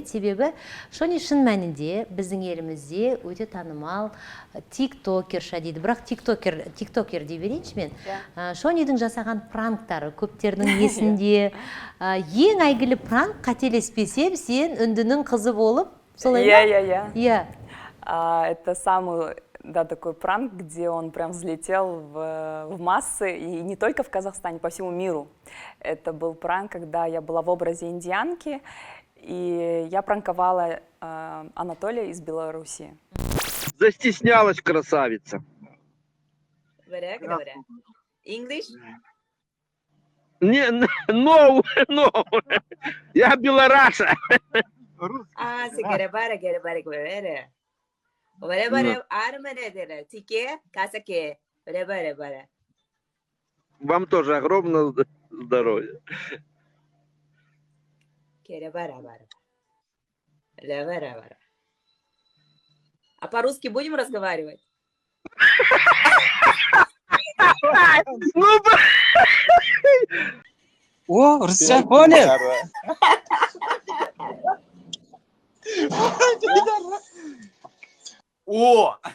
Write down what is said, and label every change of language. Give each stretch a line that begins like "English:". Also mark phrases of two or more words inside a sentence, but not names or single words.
Kazakh: Себебі Шони шын мәнінде біздің елімізде өте танымал тиктокерша дейді. Бірақ тиктокер дей берейінші мен. Шонидің жасаған пранктары көптердің есінде. Ең әйгілі пранк, қателеспесем, сен үндінің қызы болып, солай ма? Иә.
Russian: Это самый... Да, такой пранк, где он прям взлетел в массы, и не только в Казахстане, по всему миру. Это был пранк, когда я была в образе индианки, и я пранковала Анатолия из Беларуси. Застеснялась красавица.
English: English?
Russian: Не, no. Я белораша. Se quiere para. Варе-варе, армане-дере, тике, касаке, варе-варе. Вам тоже огромное здоровья. Кере-варе-варе. Варе-варе. А по-русски будем разговаривать? О, Русча понял? О!